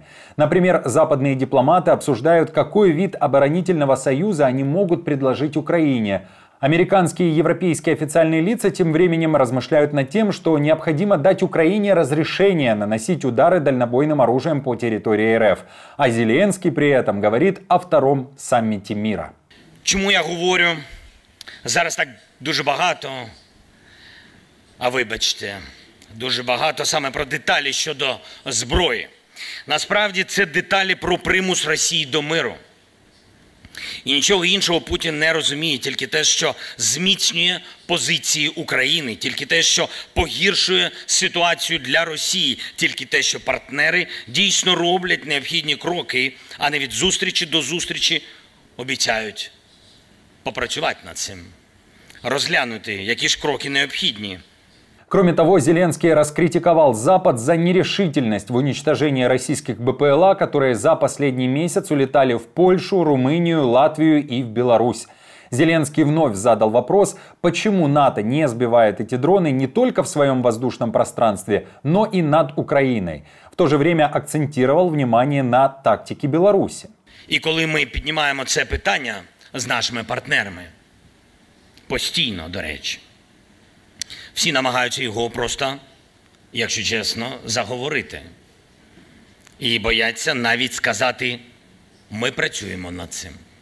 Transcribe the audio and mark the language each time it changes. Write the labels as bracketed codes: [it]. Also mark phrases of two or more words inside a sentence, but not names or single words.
[ru] Например, западные дипломаты обсуждают, какой вид оборонительного союза они могут предложить Украине. Американские и европейские официальные лица тем временем размышляют над тем, что необходимо дать Украине разрешение наносить удары дальнобойным оружием по территории РФ. А Зеленский при этом говорит о втором самміті мира. [uk] Чому я говорю зараз так дуже багато, а вибачте, дуже багато саме про деталі щодо зброї. Насправді це деталі про примус Росії до миру. І нічого іншого Путін не розуміє, тільки те, що зміцнює позиції України, тільки те, що погіршує ситуацію для Росії, тільки те, що партнери дійсно роблять необхідні кроки, а не від зустрічі до зустрічі обіцяють попрацювати над цим, розглянути, які ж кроки необхідні. [ru] Кроме того, Зеленский раскритиковал Запад за нерешительность в уничтожении российских БПЛА, которые за последний месяц улетали в Польшу, Румынию, Латвию и в Беларусь. Зеленский вновь задал вопрос, почему НАТО не сбивает эти дроны не только в своем воздушном пространстве, но и над Украиной. В то же время акцентировал внимание на тактике Беларуси. [uk] І коли ми піднімаємо це питання з нашими партнерами, постійно, до речі, всі намагаються його просто, якщо чесно, заговорити. І бояться навіть сказати, ми працюємо над цим.